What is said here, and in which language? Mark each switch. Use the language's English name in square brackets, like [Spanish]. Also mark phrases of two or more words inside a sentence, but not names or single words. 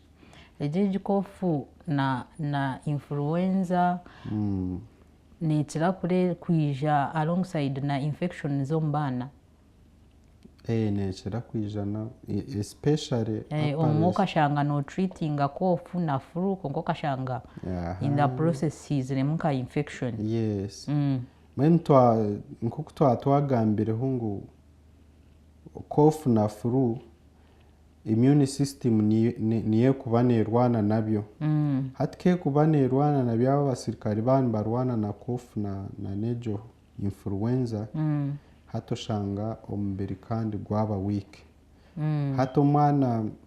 [Nyankole] egi egikoofu na influenza neekira kwija alongside na infection z'omu baana neekira kwija especially omwe okashanga notreatinga koofu na flu konka okashanga [English] in the process [Nyankole] hiiziremu nka infection. [English] Yes. [Nyankole] Mbwenu nk'oku twagambireho ngu koofu na flu [English] immune system [Nyankole] niyo kuba neerwana nabyo hati keekuba neerwana nabyo abo abasirikare baani barwana na koofu na negyo influenza hati oshanga omubiri kandi gwaba weak hati omwana